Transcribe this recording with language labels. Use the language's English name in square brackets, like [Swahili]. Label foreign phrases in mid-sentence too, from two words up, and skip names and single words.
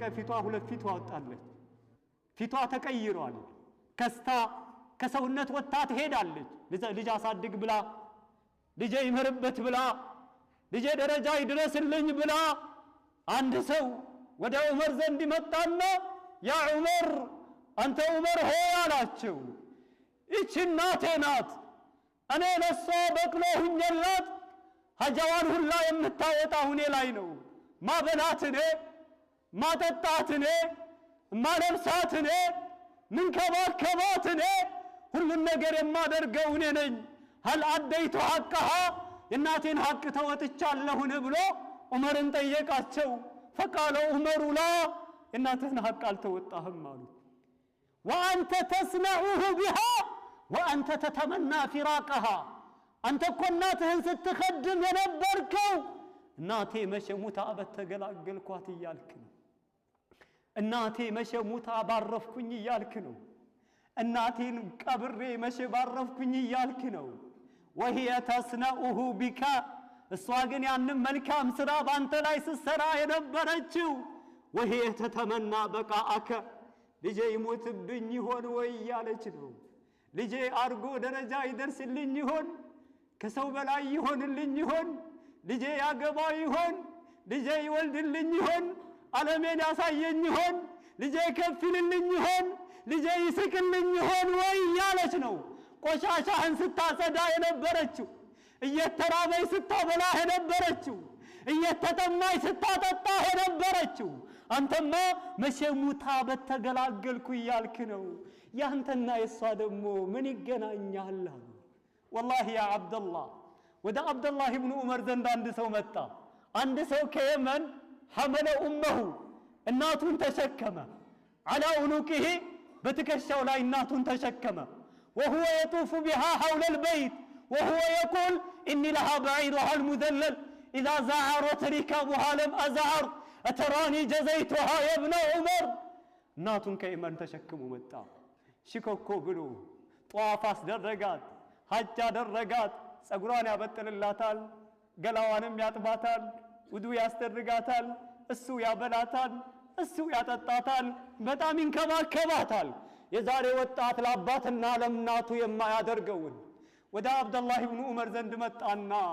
[Amharic] ፊቷ ሁለት ፊት አወጣለች ፊቷ ተቀይሯል ከስታ ከሰውነት ወጣ ትሄዳለች ልጅ አሳድግ ብላ ልጅ ይመርበት ብላ ልጅ ደረጃ ይድረስልኝ ብላ አንድ ሰው ወደ ዑመር ዘንድ መጣና ያ ዑመር አንተ ዑመር ሆይ አላቸው እቺ እናቴ ናት እኔ ለሷ በቅሎ ሁኝላት ሀጃዋን ሁላ የምታወጣው እኔ ላይ ነው ማበላት እኔ ማጠጣት እኔ ማለብሳት እኔ ምንከባከባት እኔ ሁሉን ነገር የማደርገው እኔ ነኝ [Arabic] هل أديت حقها [Amharic] እናቴን ሐቅ ተወጥቻለሁን ብሎ ዑመርን ጠየቃቸው [Arabic] فقال عمر لا [Amharic] እናትህን ሐቅ አልተወጣህም አሉ [Arabic] وانت تصنعه بها وانت تتمنى فراقها [Amharic] አንተ እኮ እናትህን ስትخدم የነበርከው እናቴ መሸሙታ በተገላገልኳት እያልክ ነው እናቴ መሸሙታ ባረፍኩኝ እያልክ ነው እናቴን ቀብሬ መሸባረፍኩኝ እያልክ ነው [Arabic] وهي تصنعه بك [Amharic] እሷ ግን ያንን መልካም ስራ ባንተ ላይ ስትሰራ የነበረችው [Arabic] وهي تتمنى بقاءك [Amharic] ልጄ ይሞትብኝ ይሆን ወይ ያለች ነው ልጄ አርጎ ደረጃ ይደርስልኝ ይሆን ከሰው በላይ ይሆንልኝ ይሆን ልጄ ያገባ ይሆን ልጄ ይወልድልኝ ይሆን ዓለሜን ያሳየኝ ይሆን ልጄ ከፍልልኝ ይሆን ልጄ ይስቅልኝ ይሆን ወይ ያለች ነው ቆሻሻህን ስታጸዳ የነበረችው እየተራበይ ስታበላ የነበረችው እየተጠማይ ስታጠጣ የነበረችው አንተማ መሸሙታ በተገላገልኩ ይያልክ ነው ያንተና የሷ ደግሞ ምን ይገናኛል [Arabic] والله يا عبد الله [Amharic] ወደ አብዱላህ ኢብኑ ዑመር ዘንድ አንድ ሰው መጣ አንድ ሰው ከየመን [Arabic] حمل امه [Amharic] እናቱን ተሸከመ [Arabic] على عنقه [Amharic] በትከሻው ላይ እናቱን ተሸከመ [Arabic] وهو يطوف بها حول البيت وهو يقول اني لها بعيرها المذلل اذا زعرت ركابها لم ازعر اتراني جزيتها يا ابن عمر [Amharic] እናቱን ከየመን ተሸክሞ መጣ ሽኮኮ ብሎ ጧፍ አስደረጋት ሐጅ አደረጋት ጸጉሯን ያበጥልላታል ገላዋንም ያጥባታል ውዱ ያስደርጋታል እሱ ያበላታል እሱ ያጠጣታል በጣም ይንከባከባታል የዛሬ ወጣት ለአባትና ለእናቱ የማያደርገውን ወደ አብዱላህ ኢብኑ ዑመር ዘንድ መጣና